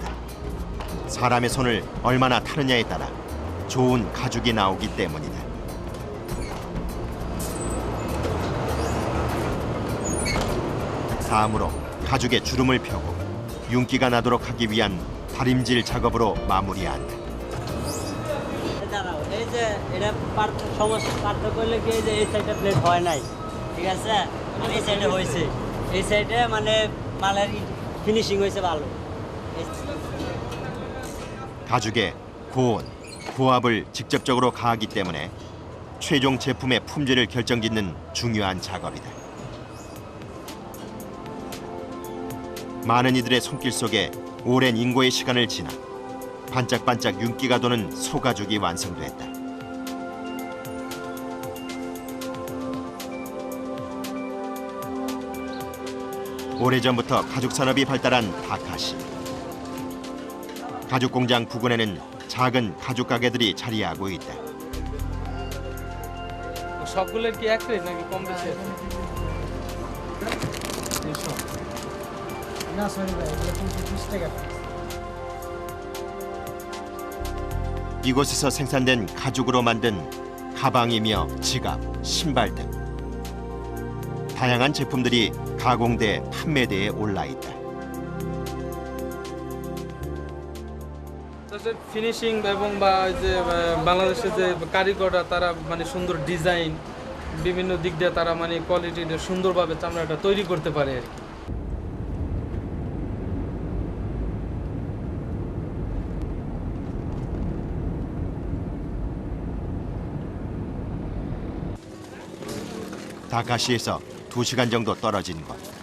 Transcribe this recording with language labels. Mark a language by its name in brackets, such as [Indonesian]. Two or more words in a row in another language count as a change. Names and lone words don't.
[Korean] 사람의 손을 얼마나 타느냐에 따라 좋은 가죽이 나오기 때문이다. 다음으로 가죽에 주름을 펴고 윤기가 나도록 하기 위한 다림질 작업으로 마무리한다. [Bangla] এই যে এটা সমস্যা পার্থক্য করলে কি এই যে এই সাইডে প্লেট হয় নাই ঠিক আছে আর এই সাইডে হয়েছে এই সাইডে মানে মালের ফিনিশিং হয়েছে ভালো. [Korean] 가죽에 고온, 고압을 직접적으로 가하기 때문에 최종 제품의 품질을 결정짓는 중요한 작업이다. 많은 이들의 손길 속에 오랜 인고의 시간을 지나 반짝반짝 윤기가 도는 소가죽이 완성됐다. 오래전부터 가죽 산업이 발달한 다카시. 가죽 공장 부근에는 작은 가죽 가게들이 자리하고 있다. [Bangla] সবগুলোর কি এক রেট নাকি কম বেশি না সরি ভাই এগুলো 20 টাকা. [Korean] 이곳에서 생산된 가죽으로 만든 가방이며 지갑, 신발 등 다양한 제품들이 가공돼 판매대에 올라 있다. [Bangla] ফিনিশিং এবং বা যে বাংলাদেশের যে কারিগররা তারা মানে সুন্দর ডিজাইন বিভিন্ন দিক দিয়ে তারা মানে কোয়ালিটিটা সুন্দরভাবে চামড়াটা তৈরি করতে পারে আর কি. [Korean] 다카시에서 2시간 정도 떨어진 곳.